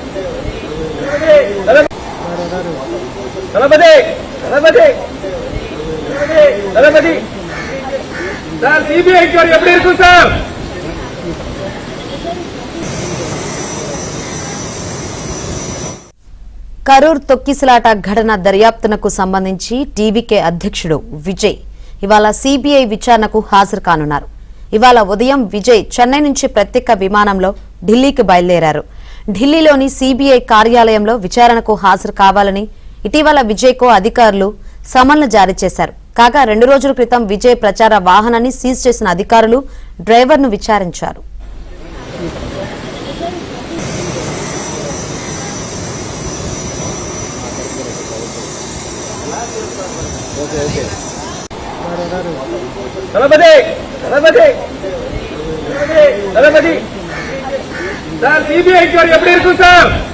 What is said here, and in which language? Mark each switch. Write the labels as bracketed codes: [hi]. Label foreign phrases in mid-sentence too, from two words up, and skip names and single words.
[ta] தளபதி தளபதி தளபதி சார் [en] CBI enquiry [ta] எப்படி இருக்கும் சார்? [te] కరూర్ తొక్కిసలాట ఘటన దర్యాప్తునకు సంబంధించి టీవీకే అధ్యక్షుడు విజయ్ ఇవాళ సిబిఐ విచారణకు హాజరు కానున్నారు. ఇవాళ ఉదయం విజయ్ చెన్నై నుంచి ప్రత్యేక విమానంలో ఢిల్లీకి బయలుదేరారు. ఢిల్లీలోని సిబిఐ కార్యాలయంలో విచారణకు హాజరు కావాలని ఇటీవల విజయ్ కు అధికారులు సమన్లు జారీ చేశారు. కాగా 2 రోజుల క్రితం విజయ్ ప్రచార వాహనాన్ని సీజ్ చేసిన అధికారులు డ్రైవర్ను విచారించారు. [ta] தளபதி தளபதி தளபதி சார் [en] CBI enquiry [ta] எப்படி இருக்கும் சார்?